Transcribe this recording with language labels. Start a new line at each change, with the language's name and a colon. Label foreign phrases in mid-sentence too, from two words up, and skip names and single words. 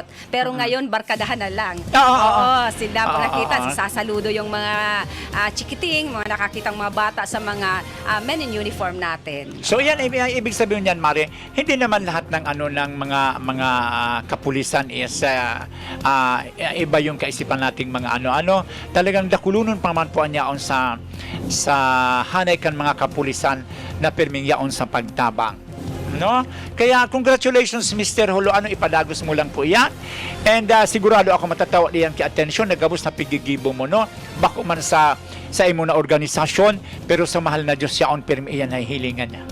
Filipino: Pero ngayon, barkadahan na lang. Oo, sila pag nakita, sasaludo yung mga chikiting, mga nakakitang mga bata sa mga
English: men in uniform
Filipino: natin. So yan, ibig sabihin niyan, Mare, hindi naman lahat ng ng mga kapulisan is iba yung kaisipan nating mga ano.
Bikol: Talagang dakulunon pa man po niya on sa hanay kan mga kapulisan na perming yaon sa pagtabang. No? Kaya congratulations Mr. Hulo, ipadagos mo lang po yan. And sigurado ako matatawa diyan kay atensyon, nagabos na pigigibo mo, no? Bako man sa imo na organisasyon, pero sa mahal na Diyos yaon permi iyan ay hilingan niya.